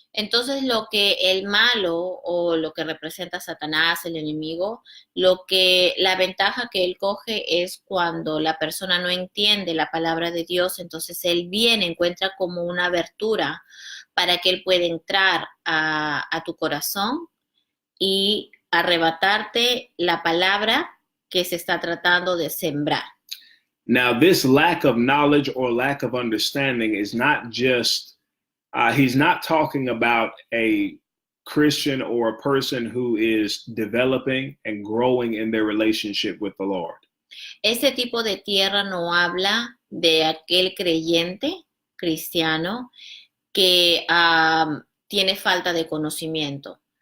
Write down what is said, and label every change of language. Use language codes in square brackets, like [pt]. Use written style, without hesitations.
[es] Entonces lo que el malo o lo que representa Satanás, el enemigo, la ventaja que él coge es cuando la persona no entiende la palabra de Dios, entonces él encuentra como una abertura para que él pueda entrar a tu corazón y arrebatarte la palabra que se está tratando de sembrar. [en] Now, this lack of knowledge or lack of understanding is not just, he's not talking about a Christian or a person who is developing and growing in their relationship with the Lord. [es] Este tipo de tierra no habla de aquel creyente cristiano que tiene falta de conocimiento.